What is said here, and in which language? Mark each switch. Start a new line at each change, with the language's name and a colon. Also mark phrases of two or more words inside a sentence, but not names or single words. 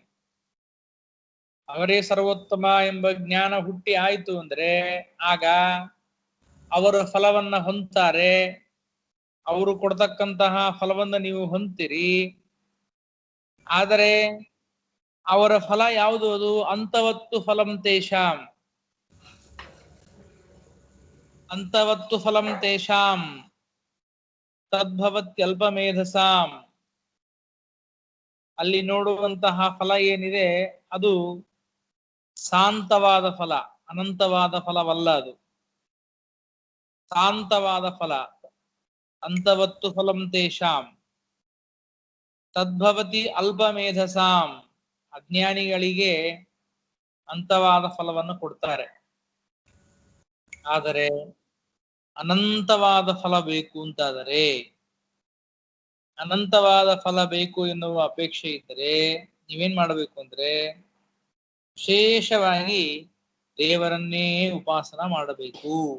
Kannada: ಅವರೇ ಸರ್ವೋತ್ತಮ ಎಂಬ ಜ್ಞಾನ ಹುಟ್ಟಿ ಆಯ್ತು ಅಂದ್ರೆ ಆಗ ಅವರ ಫಲವನ್ನ ಹೊಂದ್ತಾರೆ. ಅವರು ಕೊಡ್ತಕ್ಕಂತಹ ಫಲವನ್ನ ನೀವು ಹೊಂದ್ತೀರಿ. ಆದರೆ ಅವರ ಫಲ ಯಾವುದು?
Sanskrit: ಅದು ಅಂತವತ್ತು ಫಲಂ ತೇಷಾಂ, ಅಂತವತ್ತು ಫಲಂ ತೇಷಾಂ ತದ್ಭವತ್ಯಲ್ಪಮೇಧಸಾಂ.
Kannada: ಅಲ್ಲಿ ನೋಡುವಂತಹ ಫಲ ಏನಿದೆ ಅದು ಶಾಂತವಾದ ಫಲ, ಅನಂತವಾದ ಫಲವಲ್ಲ. ಅದು ಶಾಂತವಾದ ಫಲ.
Sanskrit: ಅಂತವತ್ತು ಫಲಂ ತೇಷಾಂ ತದ್ಭವತಿ ಅಲ್ಪಮೇಧಸಾಂ.
Kannada: ಅಜ್ಞಾನಿಗಳಿಗೆ ಅಂತವಾದ ಫಲವನ್ನು ಕೊಡ್ತಾರೆ. ಆದರೆ ಅನಂತವಾದ ಫಲ ಬೇಕು ಅಂತಾದರೆ, ಅನಂತವಾದ ಫಲ ಬೇಕು ಎನ್ನುವ ಅಪೇಕ್ಷೆ ಇದ್ದರೆ ನೀವೇನ್ ಮಾಡಬೇಕು ಅಂದ್ರೆ ವಿಶೇಷವಾಗಿ ದೇವರನ್ನೇ ಉಪಾಸನ ಮಾಡಬೇಕು.